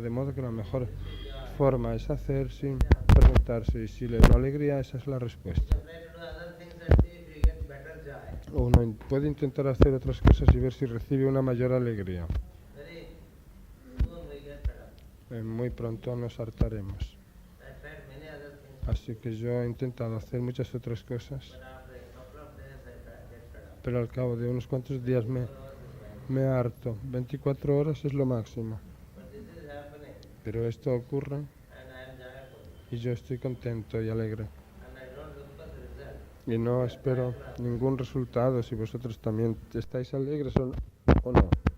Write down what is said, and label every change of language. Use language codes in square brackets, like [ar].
[es] De modo que la mejor forma es hacer sin preguntarse, y si le da alegría, esa es la respuesta. [en] You try to do other things and see if you get better joy. [es] Uno puede intentar hacer otras cosas y ver si recibe una mayor alegría. [en] Very soon we get better. [es] Muy pronto nos hartaremos. [en] I tried many other things, [es] Así que yo he intentado hacer muchas otras cosas, [en] but after a couple of days I get fed up. [es] pero al cabo de unos cuantos días me harto. 24 horas es lo máximo. [en] But this is happening [es] Pero esto ocurre [en] and I am joyful [es] y yo estoy contento y alegre. [en] and I don't look for the result. [es] Y no espero ningún resultado si vosotros también estáis alegres o no.